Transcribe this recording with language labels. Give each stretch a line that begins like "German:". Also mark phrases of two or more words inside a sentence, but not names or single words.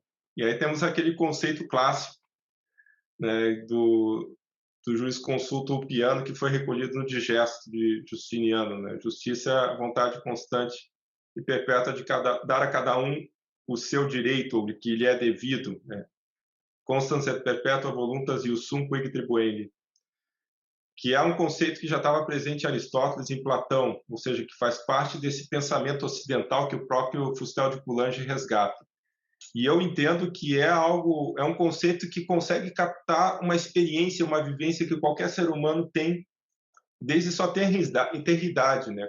Portuguese: E aí temos aquele conceito clássico, né, do jurisconsulto ulpiano, que foi recolhido no Digesto de Justiniano, né? Justiça é a vontade constante e perpétua de dar a cada um o seu direito, o que lhe é devido, né?
Latin: Constans et perpetua voluntas iusum quid tribuendi,
Portuguese: que é um conceito que já estava presente em Aristóteles e em Platão, ou seja, que faz parte desse pensamento ocidental que o próprio Fustel de Coulanges resgata. E eu entendo que é um conceito que consegue captar uma experiência, uma vivência que qualquer ser humano tem desde sua tenridade, né?